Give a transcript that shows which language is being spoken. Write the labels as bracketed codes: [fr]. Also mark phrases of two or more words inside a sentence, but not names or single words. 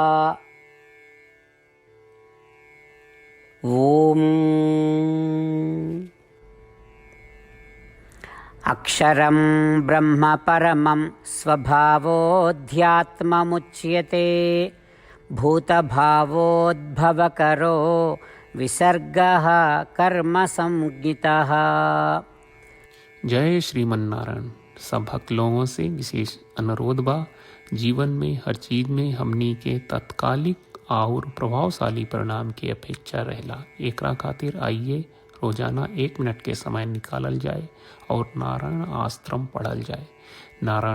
[sa] ओम अक्षरं ब्रह्म परमं स्वभावोऽध्यात्ममुच्यते भूतभावोद्भवकरो विसर्गः कर्म संज्ञितः। जय श्रीमन नारायण। [bho] सब भक्त लोगों से विशेष अनुरोध बा, जीवन में हर चीज में हमनी के तत्कालिक और प्रभावशाली परिणाम की अपेक्षा रहेला। एकरा खातिर आइए रोजाना 1 मिनट के समय निकालल जाए और नारायण आश्रम पढ़ल जाए।